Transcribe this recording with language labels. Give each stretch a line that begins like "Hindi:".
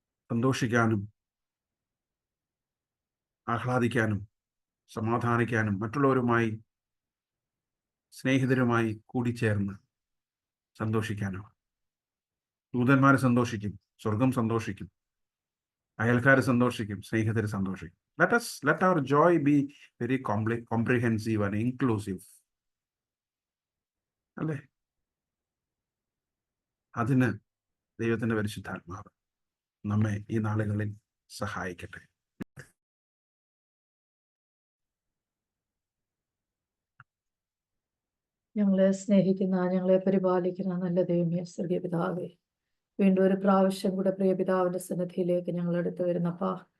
Malayalam: സന്തോഷിക്കാനും ആഹ്ലാദിക്കാനും സമാധാനിക്കാനും മറ്റുള്ളവരുമായി സ്നേഹിതരുമായി കൂടിച്ചേർന്ന് സന്തോഷിക്കാനും. ദൂതന്മാർ സന്തോഷിക്കും, സ്വർഗം സന്തോഷിക്കും, അയൽക്കാർ സന്തോഷിക്കും, സ്നേഹിതർ സന്തോഷിക്കും.
English: Let our joy be very comprehensive and inclusive.
Malayalam: അല്ലേ? അതിന് ദൈവത്തിന്റെ പരിശുദ്ധാത്മാവ് നമ്മെ ഈ നാളുകളിൽ സഹായിക്കട്ടെ. ഞങ്ങളെ സ്നേഹിക്കുന്ന, ഞങ്ങളെ പരിപാലിക്കുന്ന നല്ല ദൈവമേ, സ്വർഗീയ പിതാവേ, വീണ്ടും ഒരു പ്രാവശ്യം കൂടെ പ്രിയ പിതാവിന്റെ സന്നിധിയിലേക്ക് ഞങ്ങൾ അടുത്ത് വരുന്നപ്പാ.